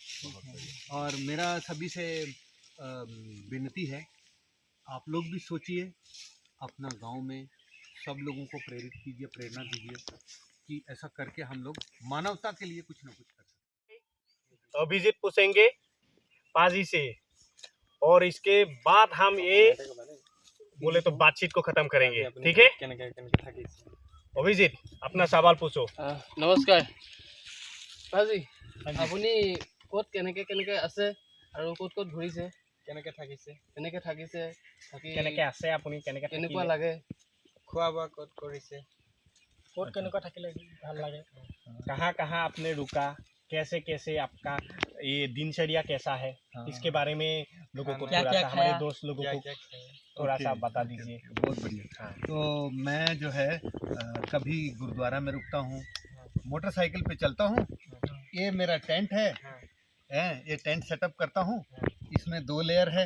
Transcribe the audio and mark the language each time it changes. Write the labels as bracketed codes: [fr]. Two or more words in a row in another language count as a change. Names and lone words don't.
[hi] और मेरा सभी से विनती है, आप लोग भी सोचिए, अपना गांव में सब लोगों को प्रेरित कीजिए, प्रेरणा दीजिए कि ऐसा करके हम लोग मानवता के लिए कुछ ना कुछ कर सकते। तो अभिजीत पूछेंगे पाजी से, और इसके बाद हम ये बोले तो बातचीत को खत्म करेंगे, ठीक है। अभिजीत अपना सवाल पूछो। [as] নমস্কাৰ পাজি, আপুনি ক'ত কেনেকে আছে আৰু ক'ত ক'ত ঘূৰিছে, কেনেকে থাকিছে, থাকি কেনেকে আছে আপুনি, কেনেকুৱা লাগে, খোৱা বোৱা ক'ত কৰিছে, ক'ত কেনেকুৱা থাকিলে ভাল লাগে। [hi] कहाँ कहाँ आपने रुका, कैसे कैसे आपका ये दिनचर्या कैसा है, इसके बारे में लोगों को क्या थोड़ा क्या सा, हमारे खाया? दोस्त लोगों क्या को क्या खाया, थोड़ा सा ओके, बता दीजिए। बहुत बढ़िया। तो मैं जो है कभी गुरुद्वारा में रुकता हूँ, मोटरसाइकिल पे चलता हूँ, ये मेरा टेंट है, ये टेंट सेटअप करता हूँ, इसमें 2 लेयर है,